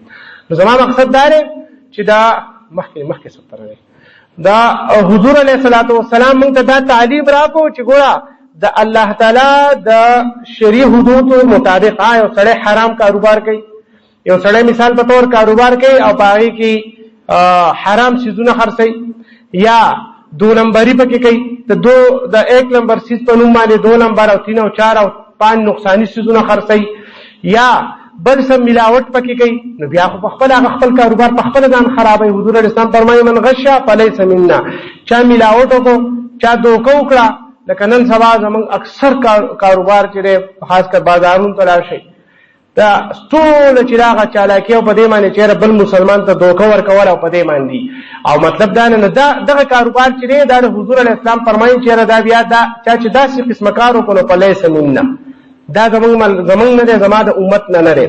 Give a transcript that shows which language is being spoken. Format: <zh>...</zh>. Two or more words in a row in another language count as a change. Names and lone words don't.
<ps>نو زما مقصد دا دی چې دا مخکې ستر دی دا حضور</ps> <ar>علیہ الصلوۃ والسلام</ar> <ps>موږ ته دا تعلیم راکو چې ګوره د الله تعالی د شریع حدود مطابق یو سړی حرام کاروبار کوي، یو سړی مثال په تور کاروبار کوي او په هغې کې حرام چیزونه خرڅوي یا دو نمبري پکې کوي، د ایک نمبر چیز په نوم باندې 2 نمبر او 3 او 4 او 5 نقصاني چیزونه خرڅوي یا بل سم ملاوت پکې کوي، نو بیا خو په خپل هغه خپل کاروبار په خپل ځان خرابوي.</ps> <ar>حضور علیه السلام فرمایي من غش فلیس منا،</ar> <ps>چا ملاوت وکړو، چا دوکه وکړه، لکه نن سبا زموږ اکثر کاروبار چې دی خاص کر بازارونو ته لاړ شئ دا ټوله چې هغه چالاکي او په دې باندې چېرې بل مسلمان ته دوکه ورکول او په دې باندې او مطلب دا نه دغه کاروبار چې دی دا د حضور</ps> <ar>علیه السلام</ar> <ps>فرمایي چېرې دا بیا دا چا چې داسې قسمه کار وکړو</ps> <ar>فلیس منا،</ar> <ps>دا زمونږ نه دی، زما د امت نه دی.</ps>